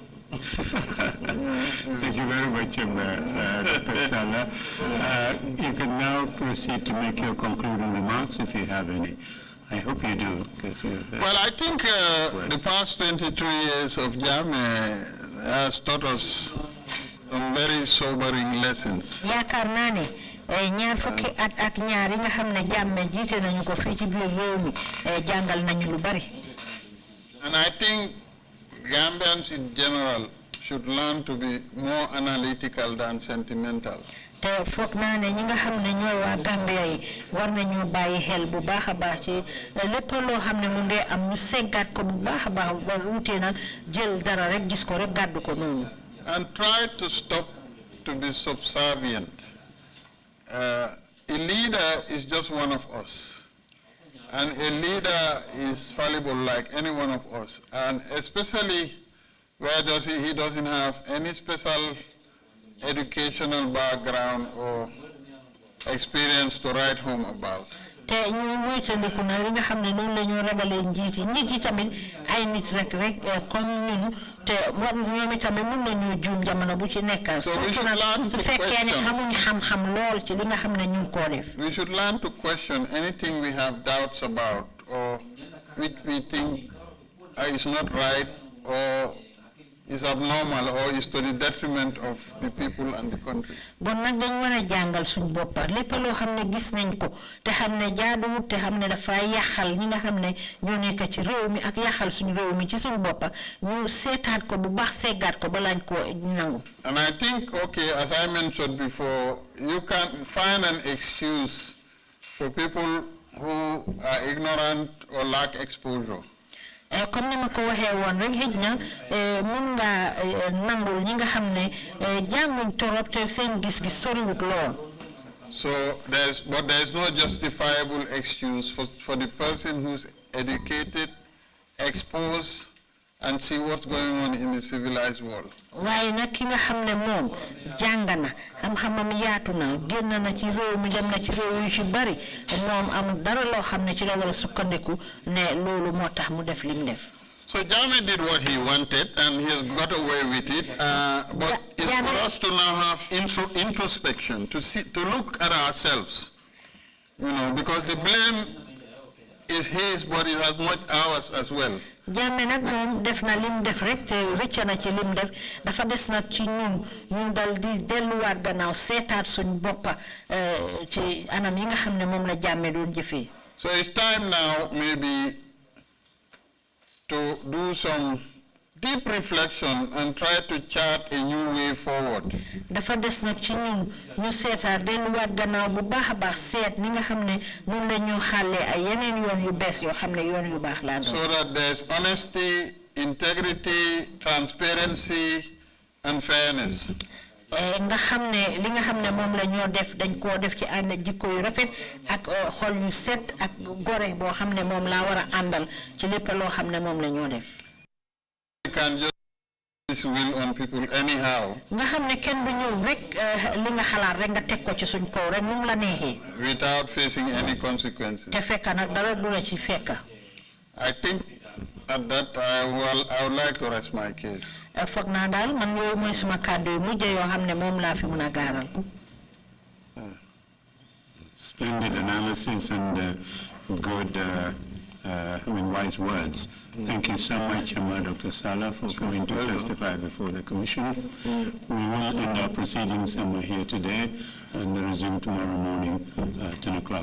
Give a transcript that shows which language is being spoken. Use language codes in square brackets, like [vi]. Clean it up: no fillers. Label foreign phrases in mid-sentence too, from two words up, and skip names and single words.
[en] Thank you very much, Dr. Salah. You can now proceed to make your concluding remarks if you have any. I hope you do. Well, I think the past 22 years of Jammeh has taught us some very sobering lessons. [wo] ñaar fukki at ak ñaar yi nga xam ne Jammeh jiite nañu ko fii ci biir réew mi jàngal nañu lu bari. [en] And I think Gambians in general should learn to be more analytical than sentimental. [wo] te foog naa ne ñi nga xam ne ñooy waa Gambia yi war nañu bàyyi xel bu baax a baax ci lépp loo xam ne mu ngi am ñu seggaat ko bu baax a baax ba wutee nag jël dara rek gis ko rek gàddu ko noonu. [en] And try to stop to be subservient. A leader is just one of us. And a leader is fallible like any one of us. And especially where he doesn't have any special educational background or experience to write home about. [wo] te ñu wéytandiku na li nga xam ne noonu la ñoo ragalee njiit yi tamit ay nit rek comme ñun te ñoom itamit mën nañu juum jamono bu ci nekk surtout nag su fekkee ne amuñ xam-xam lool ci li nga xam ne ñu ngi koo def. [en] We should learn to question anything we have doubts about or which we think is not right or is abnormal or is to the detriment of the people and the country. [wo] Bon nag dañ war a jàngal suñ boppa lépp loo xam ne gis nañ ko te xam ne jaaduwut te xam ne dafa yàqal ñi nga xam ne ñoo nekk ci réew mi ak yàqal suñ réew mi ci suñ boppa ñu seetaat ko bu baax seggaat ko balaañ ko nangu. [en] And I think, okay, as I mentioned before, you can find an excuse for people who are ignorant or lack exposure. [wo] Comme ni ma ko waxee woon rek xëj na mun nga nangul ñi nga xam ne jànguñ torop te seen gis-gis soriwut lool. [en] So there's no justifiable excuse for the person who's educated, exposed, and see what's going on in the civilized world. [wo] Waaye nag ki nga xam ne moom jàng na xam-xamam yaatu na génn na ci réew mi dem na ci réew yu ci bari moom amul dara loo xam ne ci la war a sukkandiku ne loolu moo tax mu def lim def. [en] So Jammeh did what he wanted and he has got away with it. But it's for us to now have introspection, to look at ourselves, because the blame is his, but it has much ours as well. [wo] Jammeh nag moom def na lim def rek te rëcc na ci lim def dafa des nag ci ñun ñu dal di delluwaat gannaaw seetaat suñ boppa ci anam yi nga xam ne moom la Jammeh doon jëfee. [en] So it's time now maybe to do some deep reflection and try to chart a new way forward. [wo] Dafa des nag ci ñun ñu seetaat delluwaat gannaaw bu baax a baax seet ni nga xam ne noonu la ñu xàllee ay yeneen yoon yu bees yoo xam ne yoon yu baax laa doon. [en] So that there's honesty, integrity, transparency, and fairness. [wo] Nga xam ne li nga xam ne moom la ñoo def dañ koo def ci ànd jikko yu rafet ak xol yu set ak gore boo xam ne moom laa war a àndal ci lépp loo xam ne moom la ñoo def. [en] You can just this will on people anyhow. [wo] Nga xam ne kenn du ñëw rek li nga xalaat rek nga teg ko ci suñ kaw rek nu mu la neexee. [en] Without facing any consequences. [wo] Te fekk nag dara du la ci fekk. [en] I think at that I would like to rest my case. [wo] Foog naa daal man yooyu mooy suma kàddu yu mujj yoo xam ne moom laa fi mun a gaaral. [en] Splendid analysis and good, wise words. Thank you so much, Dr. Salah, for coming to testify before the Commission. We will end our proceedings here today and resume tomorrow morning, 10 o'clock.